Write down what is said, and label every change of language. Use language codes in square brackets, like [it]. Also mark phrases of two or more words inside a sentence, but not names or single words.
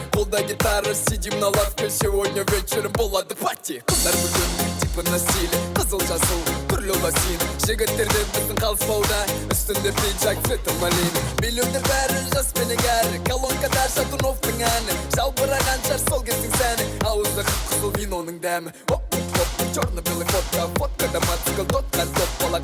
[kk] Қолда гитара, [ru] сидим на лавке. Сегодня вечером болады пати. [kk] Қыздар бүгін [ru] типа на стиле, [kk] қызыл жасыл, түрлі лосин. Жігіттерден біздің қалыспауда, үстінде пиджак, цветі малина. Миллионер бәрі жас менің әрі, колонкада Шатуновтың әні. Жалбыраған жар сол кездің сәні, ауызда қып-қызыл виноның дәмі. [ru] Черно-белый фотка, [kk] фоткада мотоцикл, тотқа топ бала.